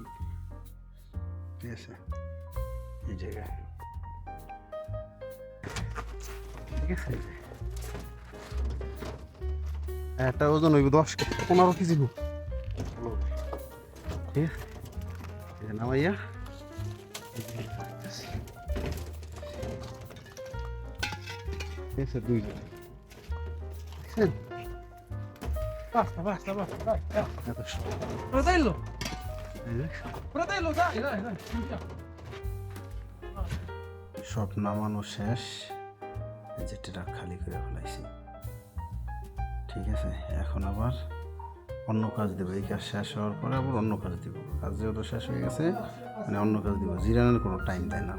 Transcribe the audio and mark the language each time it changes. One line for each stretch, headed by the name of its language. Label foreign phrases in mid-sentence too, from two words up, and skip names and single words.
Bangla: ঠিক আছে, এই জায়গায় ঠিক আছে, একটা ওজন হইব 10-15 কেজি। ঠিক আছে, এটা নামাইয়া ঠিক আছে 2 জন। দেখছেন
Italian: Basta, basta, basta, dai, dai.
Bangla: এত সব। Fratello, এই যে
Italian: fratello, dai, dai, dai. Andiamo.
Bangla: সব নামানো শেষ, এই যে ট্রাক খালি করে ফেলাইছি। ঠিক আছে, এখন আবার অন্য কাজ দেবো। এই কাজ শেষ হওয়ার পরে আবার অন্য কাজ দিব। কাজ যেহেতু শেষ হয়ে গেছে, মানে অন্য কাজ দিব। জিরানের কোনো টাইম দেয় না।